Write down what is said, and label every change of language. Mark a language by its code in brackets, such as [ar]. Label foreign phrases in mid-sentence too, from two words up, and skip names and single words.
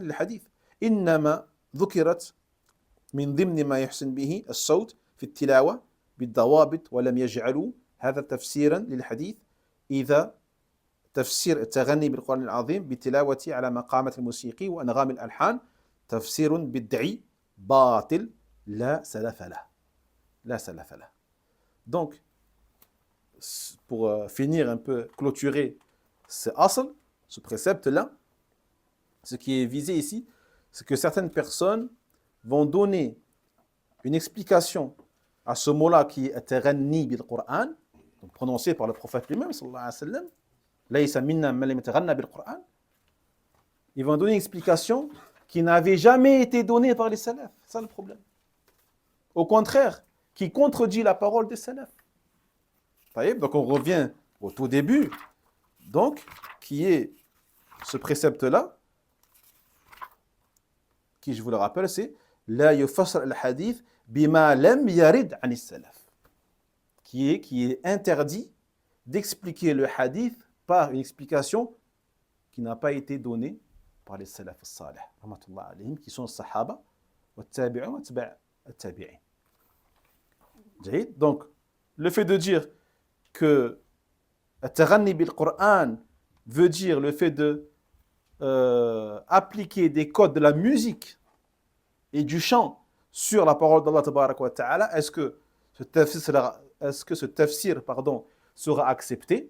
[ar] للحديث، إنما ذكرت من ضمن ما يحسن به الصوت في التلاوة بالضوابط، ولم يجعلوا هذا تفسيرا للحديث إذا تفسير التغني بالقرآن العظيم بالتلاوة على مقامات الموسيقى وأنغام الألحان تفسير بدعي باطل لا سلف له، لا سلف له. [fr] Donc, pour finir un peu, clôturer ce asl, ce précepte-là, ce qui est visé ici, c'est que certaines personnes vont donner une explication à ce mot-là qui est [ar] تغني بالقرآن, [fr] prononcé par le prophète lui-même, [ar] صلى الله عليه وسلم، ليس منا من لم يتغن بالقرآن. [fr] Ils vont donner une explication qui n'avait jamais été donnée par les salafs. C'est ça le problème. Au contraire, qui contredit la parole des salafs. Donc on revient au tout début, donc, qui est ce précepte-là, qui, je vous le rappelle, c'est [ar] لا يفسر الحديث بما لم يرد عن السلف, [fr] qui est interdit d'expliquer le hadith par une explication qui n'a pas été donnée par les [ar] السلف الصالح، رحمة الله عليهم, [fr] qui sont les [ar] الصحابة، والتابعون وتابع التابعين. [fr] Donc, le fait de dire que [ar] التغني بالقرآن [fr] veut dire le fait de appliquer des codes de la musique et du chant sur la parole d'Allah [ar] تبارك وتعالى, [fr] est-ce que ce tafsir sera accepté?